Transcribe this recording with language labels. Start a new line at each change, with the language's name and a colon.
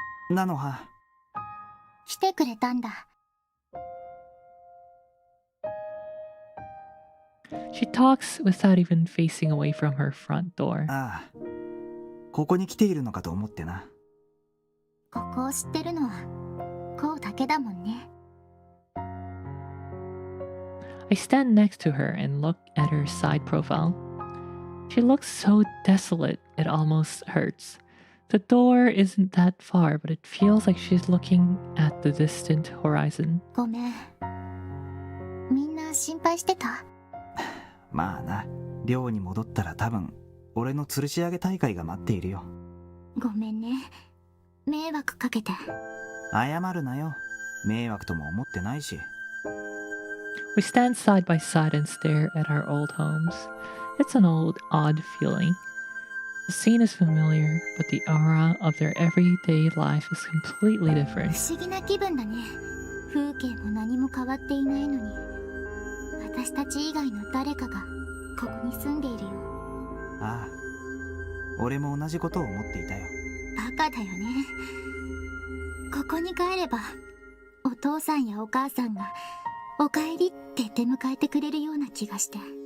Japanese: ナノハ、来てくれたんだ。
English: She talks without even facing away from her front door.
Japanese: ああ、ここに来ているのかと思ってな。ここを知ってるのはこうだけだもんね。
English: I stand next to her and look at her side profile. She looks so desolate, it almost hurts. The door isn't that far, but it feels like she's looking at the distant horizon.
Japanese: ごめん。みんな心配してた？まあな、寮に戻ったら多分俺の吊るし上げ大会が待っているよ。ごめんね。迷惑かけて。謝るなよ。迷惑とも思ってないし。
English: We stand side by side and stare at our old homes. It's an odd feeling. The scene is familiar, but the aura of their everyday life is completely
Japanese: 不
English: different.
Japanese: 思議な気分だね。風景も何も変わっていないのに、私たち以外の誰かがここに住んでいるよ。ああ、俺も同じことを思っていたよ。バカだよね。ここに帰ればお父さんやお母さんがおかえりって出迎えてくれるような気がして。